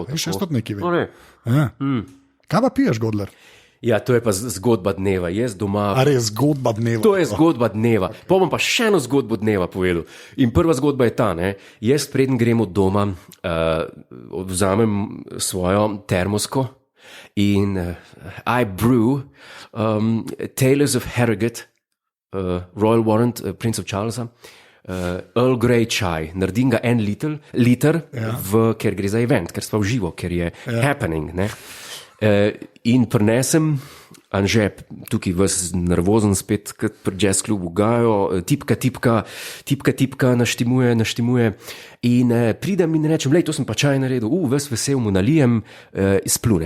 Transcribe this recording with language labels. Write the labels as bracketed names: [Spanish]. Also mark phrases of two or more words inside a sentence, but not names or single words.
[Slovenian] Še stot neki ve. Kaj pa piješ, Godler? Ja, to je pa zgodba dneva. Jaz doma... A res, zgodba dneva. To je zgodba dneva. Pa bom pa še eno zgodbo dneva povedal. In prva zgodba je ta, ne? Jaz preden grem od doma, vzamem svojo termosko in [English] I brew [Slovenian] Tales of Harrogate, Royal Warrant, Prince of Charlesa, Earl Grey čaj, naredim ga 1 liter, ker gre za event, ker smo v živo, ker je happening. Ne? In prinesem, Anže, tukaj vas nervozen spet, kot pri jazz klubu Gajo, tipka, naštimuje in pridem in rečem, lej, to sem pa čaj naredil, ves vesel mu nalijem, splune.